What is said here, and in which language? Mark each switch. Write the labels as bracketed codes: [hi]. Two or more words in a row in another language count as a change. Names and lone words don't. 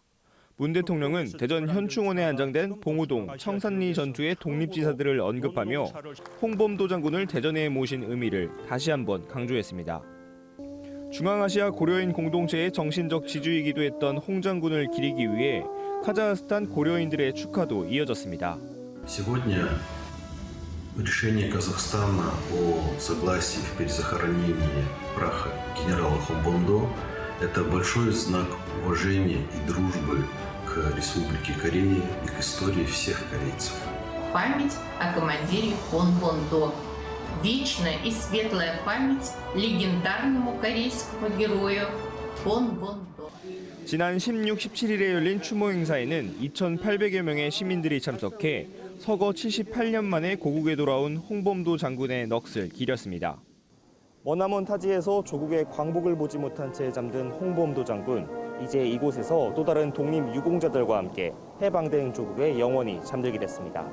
[ko] 문 대통령은 대전 현충원에 안장된 봉우동, 청산리 전투의 독립지사들을 언급하며 홍범도 장군을 대전에 모신 의미를 다시 한번 강조했습니다. 중앙아시아 고려인 공동체의 정신적 지주이기도 했던 홍 장군을 기리기 위해 카자흐스탄 고려인들의 축하도 이어졌습니다. [ru] Решение Казахстана о согласии в перезахоронении праха генерала Хонбондо – это большой знак уважения и дружбы к Республике Корея и к истории всех корейцев. Память о командире Хонбондо. Вечная и светлая память легендарному корейскому герою Хонбондо. [ko] 지난 16, 17일에 열린 추모 행사에는 2,800여 명의 시민들이 참석해 서거 78년 만에 고국에 돌아온 홍범도 장군의 넋을 기렸습니다. 머나먼 타지에서 조국의 광복을 보지 못한 채 잠든 홍범도 장군, 이제 이곳에서 또 다른 독립유공자들과 함께 해방된 조국에 영원히 잠들게 됐습니다.